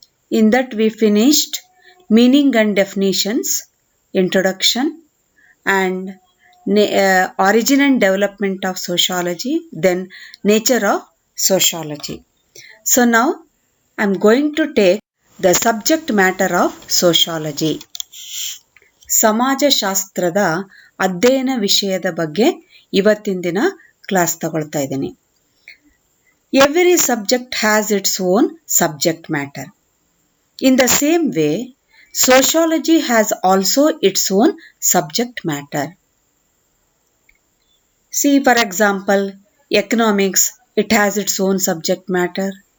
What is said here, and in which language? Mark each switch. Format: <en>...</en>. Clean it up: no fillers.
<en>In that, we finished meaning and definitions, introduction, and origin and development of sociology, then nature of sociology. So now I am going to take the subject matter of sociology.</en> <kn>ಸಮಾಜಶಾಸ್ತ್ರದ ಅಧ್ಯಯನ ವಿಷಯದ ಬಗ್ಗೆ ಇವತ್ತಿನ ದಿನ class ತಗೊಳ್ತಾ ಇದ್ದೀನಿ.</kn> <en>Every subject has its own subject matter. In the same way, sociology has also its own subject matter. See, for example, economics, it has its own subject matter.</en>